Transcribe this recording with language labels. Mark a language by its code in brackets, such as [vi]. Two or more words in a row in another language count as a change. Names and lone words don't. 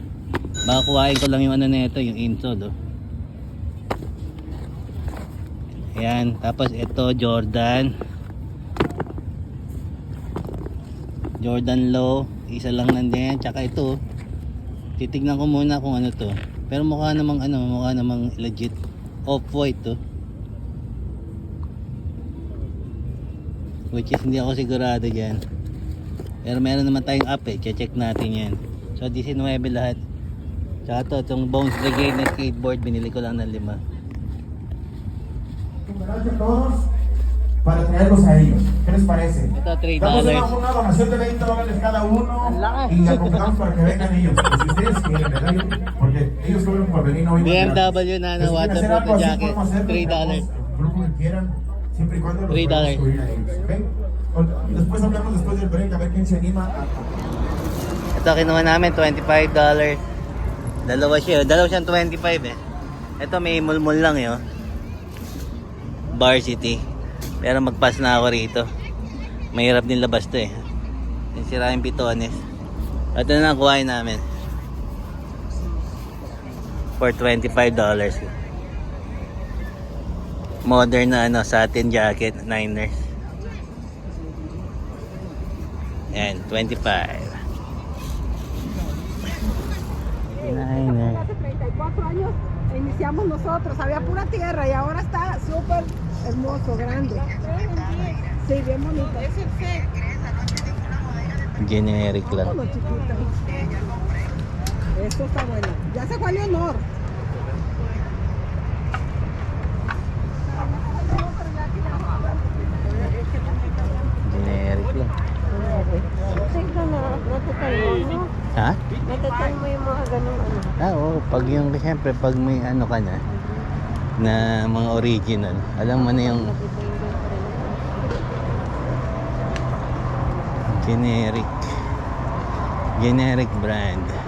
[tl] Baka kuhain ko lang yung ano na ito, yung insole oh. Ayan, tapos ito Jordan Low, isa lang nandiyan. Tsaka ito, titignan ko muna kung ano to. Pero mukha namang legit off-white to. Which is hindi ako sigurado dyan. Pero meron naman tayong app eh, check natin yan. So 19 lahat. Tsaka to, itong Bones Brigade na skateboard, binili ko lang ng 5. [es] Todos para traerlos a ellos. ¿Qué les parece? [tl] Ito $3. [es] Damos una donación de $20 cada uno y apuntamos para que vengan ellos. Pues si ustedes quieren, ¿verdad? Porque ellos cobran por venir hoy. [tl] BMW na [es] Pues si quieren hacer algo [tl] waterproof [es] así, [tl] jacket, [es] podemos hacerlo, [tl] $3. [es] tenemos el grupo que quieran, siempre y cuando los [tl] $3. [es] podamos cubrir a ellos. ¿Ok? Después hablamos después del break a ver quién se anima a... [tl] Ito kinuha namin $25. Dalawa siyang 25 eh. Ito may mulmul lang yun. Varsity. Pero magpass na ako rito. Mahirap din labas to eh. Sira yung pitones. Ito na kuhain namin. For $25. Modern na [en] satin jacket, [tl] Niners. Ayan, 25. Niners. [es] Hace 34 años iniciamos nosotros, había pura tierra y ahora está súper hermoso, grande. Sí, bien bonito. [tl] Generic lang. [es] Todo chiquito. Esto está bueno. Ya se fue a Leonor. [tl] Generic lang. Ha? Natatay mo yung mga ganung ano. Oo, pag yung, siyempre, pag may ano ka na mga original, alam mo na yung [en] Generic brand.